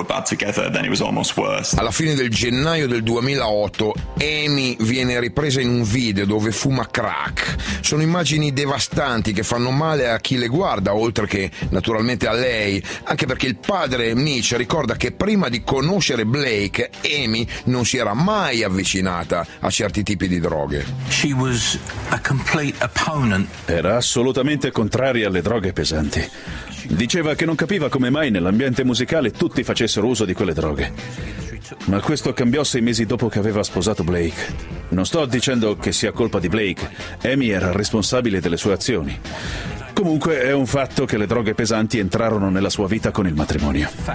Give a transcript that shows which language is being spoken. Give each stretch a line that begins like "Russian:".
Italian: Alla fine del gennaio del 2008 Amy viene ripresa in un video dove fuma crack. Sono immagini devastanti che fanno male a chi le guarda, oltre che naturalmente a lei, anche perché il padre Mitch ricorda che prima di conoscere Blake Amy non si era mai avvicinata a certi tipi di droghe.
English: She was a complete opponent.
Italian: Era assolutamente contraria alle droghe pesanti. Diceva che non capiva come mai nell'ambiente musicale tutti facessero uso di quelle droghe. Ma questo cambiò 6 mesi dopo che aveva sposato Blake. Non sto dicendo che sia colpa di Blake. Amy era responsabile delle sue azioni. Comunque è un fatto che le droghe pesanti entrarono nella sua vita con il matrimonio.